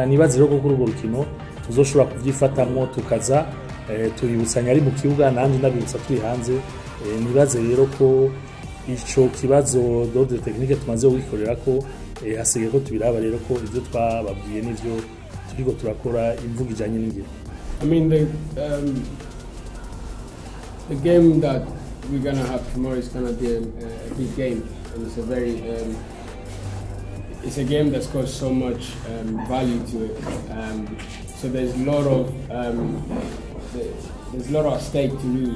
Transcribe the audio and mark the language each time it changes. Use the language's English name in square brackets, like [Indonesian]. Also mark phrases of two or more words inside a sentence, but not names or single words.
[Rundi] Nibaze rero ko kuri urwo rukino tuzoshobora kuvyifatamwo tukaza turibusanya ari mu kibuga, nanje ndabibutsa turi hanze. Nibaze rero ko ico kibazo [French] d'ordre technique [Rundi] tumaze gukorera ko hasigaye ko tubiraba rero ko ivyo twababwiye nivyo turiko turakora imvugo ijanye n'ingiro. [English] I mean, the game that we're gonna have tomorrow is gonna be a big game, and it's a very it's a game that's got so much value to it. So there's a lot of at stake to lose.